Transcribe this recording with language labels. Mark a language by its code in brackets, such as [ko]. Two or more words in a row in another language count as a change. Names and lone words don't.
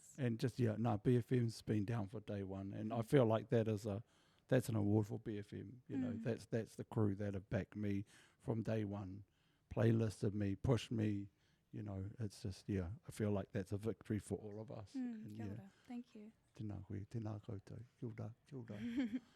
[en] And just BFM's been down for day one, and I feel like that's an award for BFM. That's the crew that have backed me from day one, playlisted me, pushed me. It's just I feel like that's a victory for all of us. [mi] Kia ora. [en] Thank you. [mi] Tēnā koe, tēnā koutou. Kia ora.